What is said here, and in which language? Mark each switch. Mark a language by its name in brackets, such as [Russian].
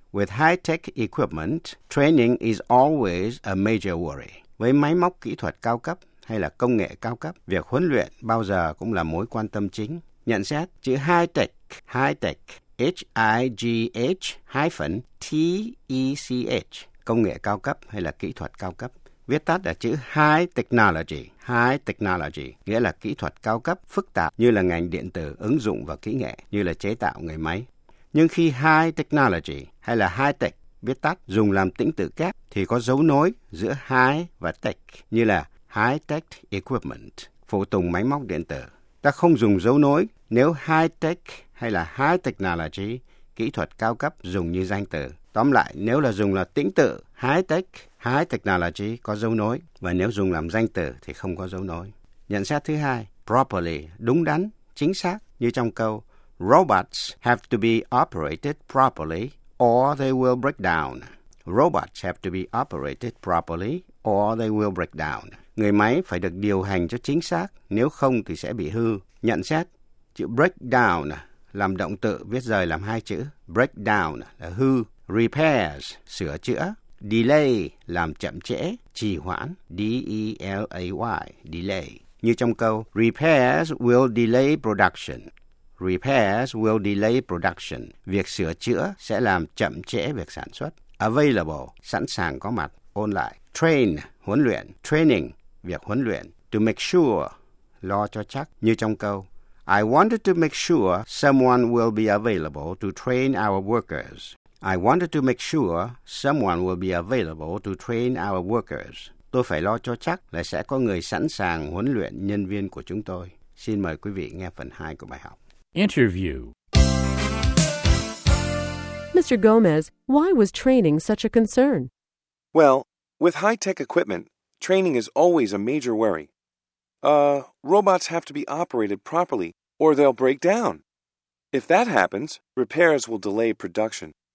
[English] With high-tech equipment, training is always a major worry. [Vietnamese] Với máy móc kỹ thuật cao cấp hay là công nghệ cao cấp, việc huấn luyện bao giờ cũng là mối quan tâm chính. Nhận xét, chữ high-tech, H-I-G-H hyphen T-E-C-H, công nghệ cao cấp hay là kỹ thuật cao cấp. Viết tắt là chữ high technology, nghĩa là kỹ thuật cao cấp, phức tạp như là ngành điện tử ứng dụng và kỹ nghệ như là chế tạo người máy. Nhưng khi high technology hay là high tech viết tắt dùng làm tĩnh tự kép thì có dấu nối giữa high và tech như là high tech equipment, phụ tùng máy móc điện tử. Ta không dùng dấu nối nếu high tech hay là high technology, kỹ thuật cao cấp dùng như danh từ. Tóm lại, nếu là dùng là tĩnh tự, high tech, high technology có dấu nối, và nếu dùng làm danh từ thì không có dấu nối. Nhận xét thứ hai, properly, đúng đắn, chính xác, như trong câu, [English] Robots have to be operated properly or they will break down. Robots have to be operated properly or they will break down. [Vietnamese] Người máy phải được điều hành cho chính xác, nếu không thì sẽ bị hư. Nhận xét, chữ break down làm động từ viết rời làm hai chữ. Break down là hư. Repairs, sửa chữa. Delay, làm chậm trễ, trì hoãn. D-E-L-A-Y, delay. Như trong câu, [English] Repairs will delay production. Repairs will delay production. [Vietnamese] Việc sửa chữa sẽ làm chậm trễ việc sản xuất. Available, sẵn sàng có mặt. Ôn lại. Train, huấn luyện. Training, việc huấn luyện. [English] To make sure, [Vietnamese] lo cho chắc. Như trong câu, [English] I wanted to make sure someone will be available to train our workers. I wanted to make sure someone will be available to train our workers. [Vietnamese] Tôi phải lo cho chắc là sẽ có người sẵn sàng huấn luyện nhân viên của chúng tôi. Xin mời quý vị nghe phần 2 của bài học. [English] Interview. Mr. Gomez, why was training such a concern? Well, with high-tech equipment, training is always a major worry. Robots have to be operated properly or they'll break down. If that happens, repairs will delay production.